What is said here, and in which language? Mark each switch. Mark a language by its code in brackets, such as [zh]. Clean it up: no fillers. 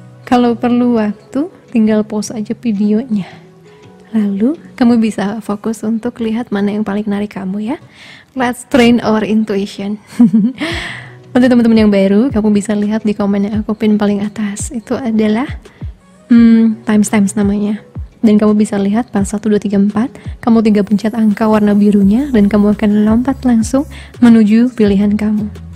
[id] Kalau perlu waktu, tinggal pause aja videonya. Lalu, kamu bisa fokus untuk lihat mana yang paling menarik kamu ya. [en] Let's train our intuition. [id] Untuk teman-teman yang baru, kamu bisa lihat di komen yang aku pin paling atas. Itu adalah timestamps namanya. Dan kamu bisa lihat file 1, 2, 3, 4. Kamu tinggal pencet angka warna birunya dan kamu akan lompat langsung menuju pilihan kamu.